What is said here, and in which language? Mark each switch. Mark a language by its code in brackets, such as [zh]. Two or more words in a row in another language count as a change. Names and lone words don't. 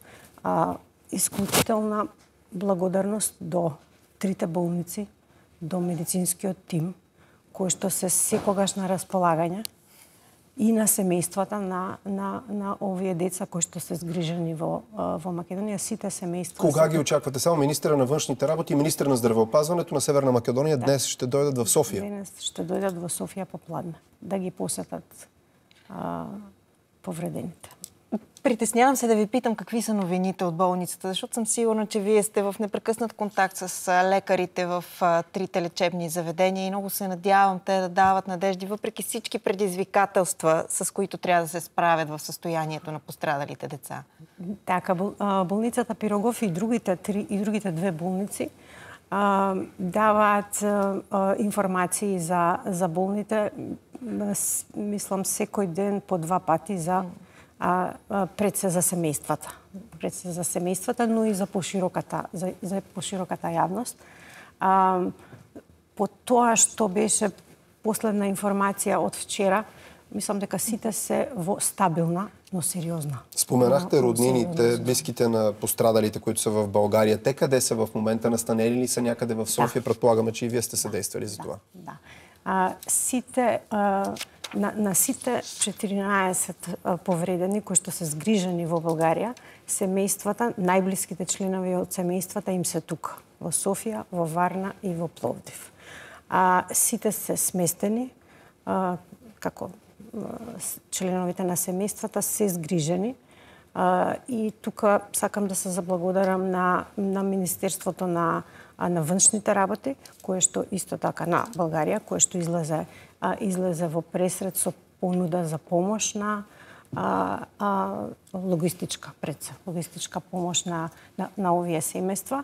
[mk] Исклучителна благодарност до трите болници, до медицинскиот тим, кои што се секогаш на располагање и на семејствата на овие деца кои што се згрижени во Македонија, сите семејства. [bg] Кога ги очаквате? Само министра на външните работи и министр на здравеопазването на Северна Македонија днес ще дојдат в Софија. [mk] Денес ще дојдат во Софија попладне да ги посетат повредените. [bg] Притеснявам се да ви питам какви са новините от болницата, защото съм сигурна, че вие сте в непрекъснат контакт с лекарите в трите лечебни заведения и много се надявам те да дават надежди, въпреки всички предизвикателства, с които трябва да се справят в състоянието на пострадалите деца. [mk] Така, болницата Пирогов и другите две болници даваат информации за болните, мислам, секој ден по 2 пати пред се за семејствата, но и за пошироката јавност. По тоа што беше последна информација од вчера, мислам дека сите се во стабилна, но сериозна. [bg] Споменахте роднините, близките на пострадалите, които са в България. Те къде са в момента? Настанени ли са някъде в София? Предполагаме, че и вие сте съдействали за това. [mk] Да. На сите 14 повредени кои што се згрижени во Българија, семејствата, најблиските членови од семејствата им се тука, во Софија, во Варна и во Пловдив. Сите се сместени, како членовите на семејствата се згрижени, и тука сакам да се заблагодарам на Министерството на външните работи, кое што исто така на Българија, кое што излезе во пресред со понуда за помош на логистичка помош на овие семејства.